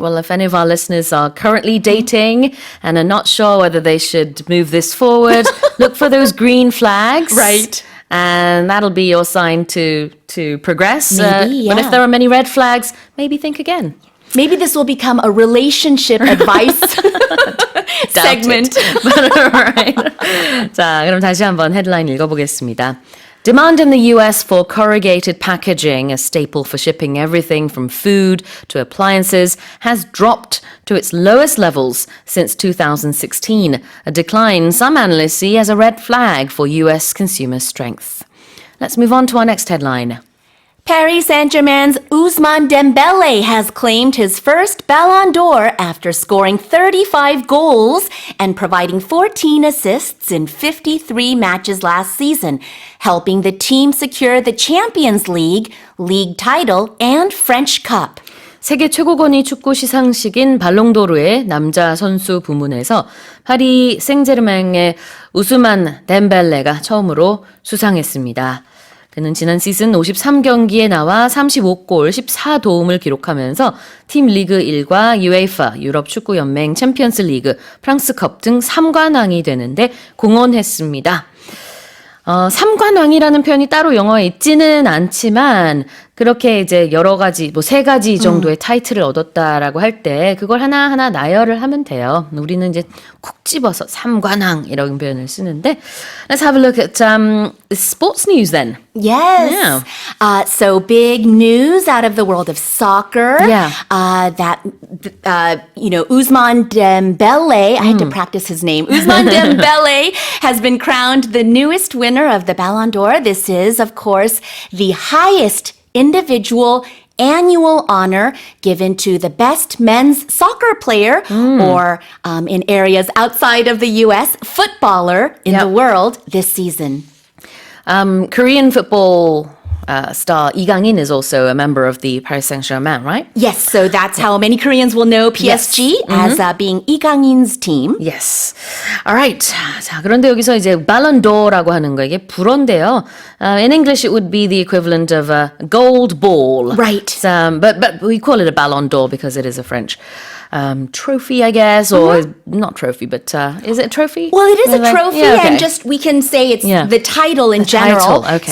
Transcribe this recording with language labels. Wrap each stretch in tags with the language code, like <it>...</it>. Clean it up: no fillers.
<en>Well, if any of our listeners are currently dating and are not sure whether they should move this forward, look for those green flags. Right. And that'll be your sign to progress. Maybe, But yeah. if there are many red flags, maybe think again. Maybe this will become a relationship advice segment. But all right.</en> <ko>자, 그럼 다시 한번 헤드라인 읽어보겠습니다.</ko> <en>Demand in the US for corrugated packaging, a staple for shipping everything from food to appliances, has dropped to its lowest levels since 2016, a decline some analysts see as a red flag for US consumer strength. Let's move on to our next headline. Paris Saint-Germain's Ousmane Dembele has claimed his first Ballon d'Or after scoring 35 goals and providing 14 assists in 53 matches last season, helping the team secure the Champions League, league title, and French Cup.</en> <ko>세계 최고권위 축구 시상식인 발롱도르의 남자 선수 부문에서 파리 생제르맹의 우스만 덴벨레가 처음으로 수상했습니다. 그는 지난 시즌 53경기에 나와 35골 14도움을 기록하면서 팀 리그 1과 UEFA, 유럽 축구 연맹 챔피언스 리그, 프랑스컵 등 3관왕이 되는데 공헌했습니다. 3관왕이라는 표현이 따로 영어에 있지는 않지만 그렇게 이제 여러 가지 뭐 3가지 정도의 타이틀을 얻었다라고 할 때 그걸 하나하나 나열을 하면 돼요. 우리는 이제 콕 집어서 3관왕 이런 표현을 쓰는데</ko> <en>Let's have a look at sports news then. Yes. So big news out of the world of soccer. Yeah. That Ousmane Dembele, I had to practice his name. Ousmane Dembele has been crowned the newest winner of the Ballon d'Or. This is, of course, the highest individual annual honor given to the best men's soccer player or in areas outside of the U.S., footballer in the world this season. Korean football star Lee Kang-in is also a member of the Paris Saint-Germain, right? Yes, so that's how many Koreans will know PSG as being Lee Kang-in's team. Yes. Alright.</en> <ko>자, 그런데 여기서 이제 Ballon d'Or라고 하는 거, 이게 불어인데요.</ko> <en>In English, it would be the equivalent of a gold ball. Right. But we call it a Ballon d'Or because it is a French trophy, I guess, or not trophy, but is it a trophy? Well, it is a trophy, Yeah, okay. and just we can say it's Yeah. the title in The general. title, okay.</en>